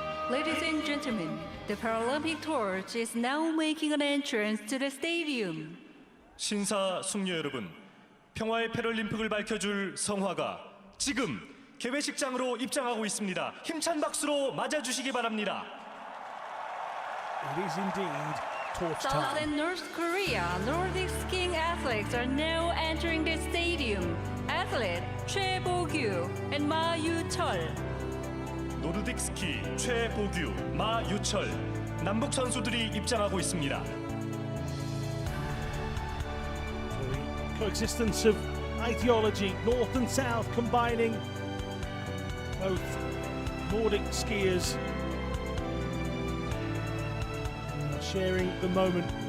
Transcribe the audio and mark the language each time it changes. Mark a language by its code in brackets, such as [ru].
[en] Ladies and gentlemen, the Paralympic torch is now making an entrance to the stadium. [ko] 신사 숙녀 여러분, 평화의 패럴림픽을 밝혀줄 성화가 지금 개회식장으로 입장하고 있습니다. 힘찬 박수로 맞아주시기 바랍니다. [en] It is indeed torch South time. and North Korea Nordic skiing athletes are now entering the stadium. Athlete Choi Bo-gyu and Ma Yu-chol. [ko] 노르딕 스키 최보규, 마유철 남북 선수들이 입장하고 있습니다. [en] So the coexistence of ideology, North and South combining, both Nordic skiers sharing the moment.